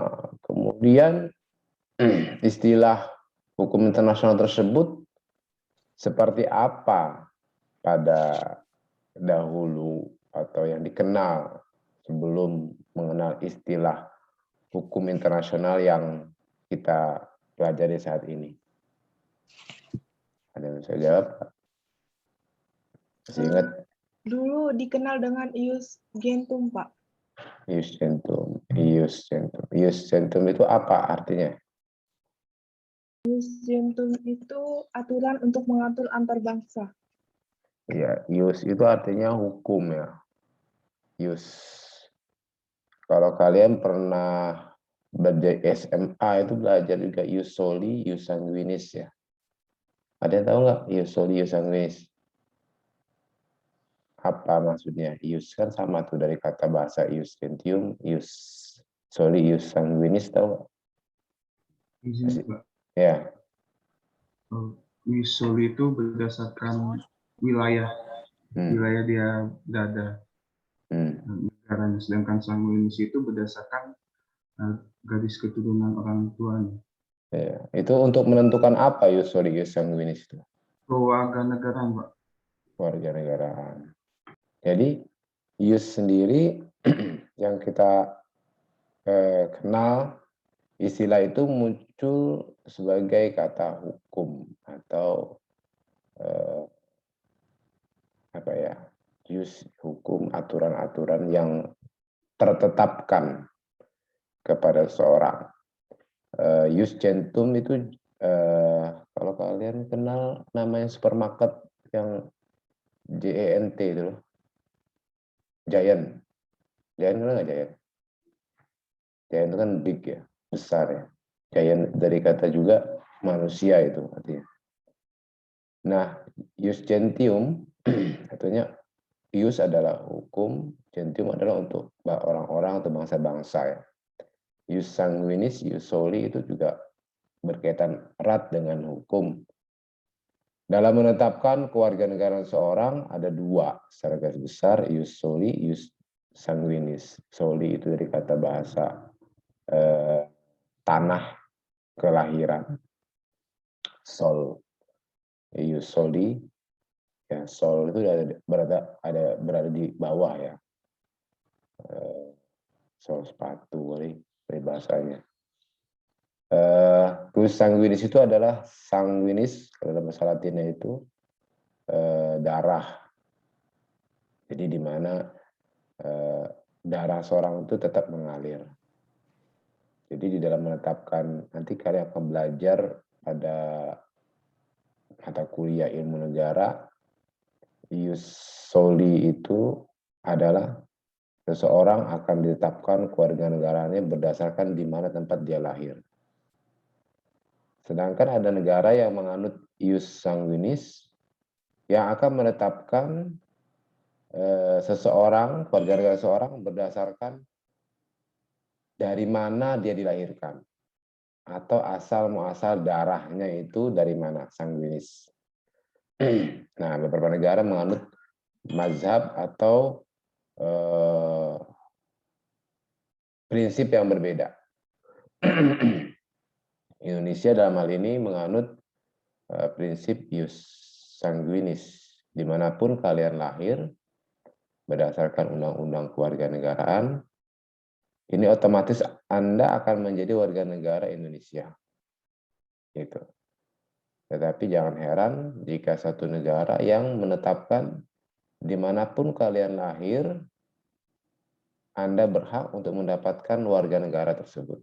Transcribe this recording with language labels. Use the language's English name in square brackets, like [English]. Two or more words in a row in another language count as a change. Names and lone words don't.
[Indonesian] Nah, kemudian istilah hukum internasional tersebut seperti apa pada dahulu atau yang dikenal sebelum mengenal istilah hukum internasional yang kita pelajari saat ini. Ada yang bisa jawab? Masih ingat? Dulu dikenal dengan [Latin] ius gentium, [Indonesian] Pak. [Latin] Ius gentium. Ius gentium. Ius gentium [Indonesian] itu apa artinya? Ius gentium itu aturan untuk mengatur antar bangsa. Ya, ius itu artinya hukum ya. Ius. Kalau kalian pernah belajar SMA itu belajar juga [Latin] ius soli, ius sanguinis [Indonesian] ya. Ada yang tahu nggak [Latin] ius soli, ius sanguinis? [Indonesian] Apa maksudnya? Ius kan sama tuh dari kata bahasa [Latin] ius gentium, ius soli, ius sanguinis, [Indonesian] tahu nggak? Izin, Pak. Ya, Wisoli itu berdasarkan wilayah dia berada negaranya, sedangkan sanguinis itu berdasarkan garis keturunan orang tuanya. ya. Itu untuk menentukan apa [Latin] ius soli, ius sanguinis [Indonesian] itu? Kewarganegaraan, Pak. Kewarganegaraan. Jadi ius sendiri yang kita kenal, istilah itu muncul sebagai kata hukum atau apa ya, ius hukum, aturan-aturan yang tertetapkan kepada seorang. [Latin] Ius gentium [Indonesian] itu kalau kalian kenal namanya supermarket yang JENT itu loh, Giant. Giant kenal nggak Giant? Giant itu kan big ya, besar ya. Giant dari kata juga manusia itu artinya. Nah, [Latin] ius gentium [Indonesian] artinya ius adalah hukum, gentium adalah untuk orang-orang atau bangsa-bangsa ya. [Latin] Ius sanguinis, ius soli [Indonesian] itu juga berkaitan erat dengan hukum. Dalam menetapkan kewarganegaraan seorang ada dua secara garis besar, [Latin] ius soli, ius sanguinis. [Indonesian] Soli itu dari kata bahasa tanah kelahiran. [Latin] Sol, ius soli, [Indonesian] ya sol itu berada di bawah ya. Sol sepatu kali bahasanya. Plus sanguinis itu adalah sanguinis kalau dalam bahasa Latinnya itu darah. Jadi di mana darah seorang itu tetap mengalir. Jadi di dalam menetapkan, nanti kalian akan belajar pada mata kuliah ilmu negara, [Latin] ius soli [Indonesian] itu adalah seseorang akan ditetapkan kewarganegaraannya berdasarkan di mana tempat dia lahir. Sedangkan ada negara yang menganut [Latin] ius sanguinis [Indonesian] yang akan menetapkan seseorang, kewarganegaraan seseorang berdasarkan dari mana dia dilahirkan atau asal muasal darahnya itu dari mana, sanguinis. Nah, beberapa negara menganut mazhab atau prinsip yang berbeda. Indonesia dalam hal ini menganut prinsip [Latin] ius sanguinis. [Indonesian] Dimanapun kalian lahir, berdasarkan undang-undang kewarganegaraan, ini otomatis Anda akan menjadi warga negara Indonesia. Gitu. Tetapi jangan heran jika satu negara yang menetapkan dimanapun kalian lahir, Anda berhak untuk mendapatkan warga negara tersebut.